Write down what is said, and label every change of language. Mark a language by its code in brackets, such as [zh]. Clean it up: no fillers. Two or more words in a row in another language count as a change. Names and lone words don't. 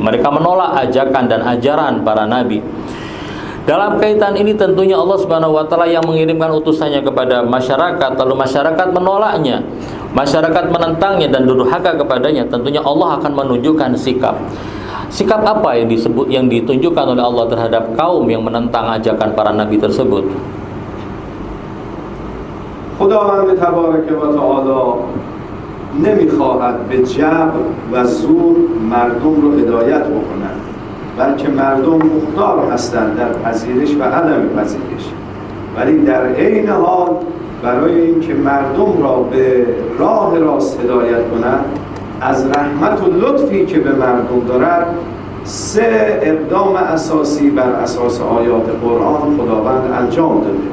[id] Mereka menolak ajakan dan ajaran para nabi. Dalam kaitan ini tentunya [ar] الله سبحانه وتعالى [id] yang mengirimkan utusannya kepada masyarakat, lalu masyarakat menolaknya, masyarakat menentangnya dan durhaka kepadanya. Tentunya Allah akan menunjukkan sikap. Sikap apa yang ditunjukkan oleh Allah terhadap kaum yang menentang ajakan para nabi tersebut? [fa] خداوند [ar] تبارک و تعالی [fa] نمیخواهد به جبر و زور مردم رو هدایت بکنند، بلکه مردم مختار هستند در پذیرش و عدم پذیرش، ولی در عین حال برای اینکه مردم را به راه راست هدایت کنند از رحمت و لطفی که به مردم دارد 3 اقدام اساسی بر اساس آیات قرآن خداوند انجام داده.